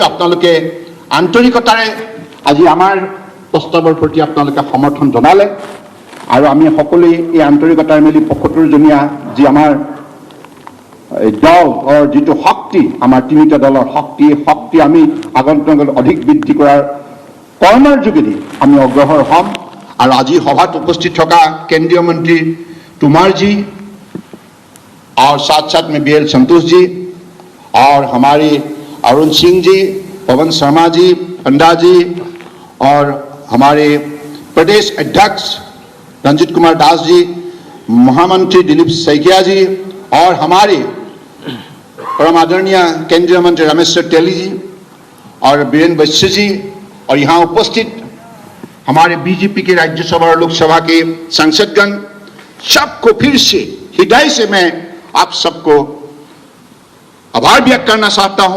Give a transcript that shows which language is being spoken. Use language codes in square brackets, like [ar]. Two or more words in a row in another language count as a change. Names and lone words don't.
[as] আপোনালোকে আন্তৰিকতাৰে আজি আমাৰ প্ৰস্তাৱৰ প্ৰতি আপোনালোকে সমৰ্থন জনালে, আৰু আমি সকলোৱে এই আন্তৰিকতাৰে মিলি ৭৫জনীয়া যি আমাৰ দলৰ যিটো শক্তি, আমাৰ ৩টা দলৰ শক্তি আমি আগন্তুক অধিক বৃদ্ধি কৰাৰ কৰ্মৰ যোগেদি আমি অগ্ৰসৰ হ'ম। আৰু আজি সভাত উপস্থিত থকা কেন্দ্ৰীয় মন্ত্ৰী [hi] तोमर जी और साथ साथ में BL संतोष जी और हमारे अरुण सिंह जी, पवन शर्मा जी, पंडा जी और हमारे प्रदेश अध्यक्ष रंजित कुमार दास जी, महामंत्री दिलीप सैकिया जी और हमारे परम आदरणीय केंद्रीय मंत्री रमेश्वर तेली जी और बीरेन्द्र वैश्य जी, और यहाँ उपस्थित हमारे बीजेपी के राज्यसभा और लोकसभा के सांसदगण, सबको फिर से हृदय से मैं आप सबको आभार व्यक्त करना चाहता हूं।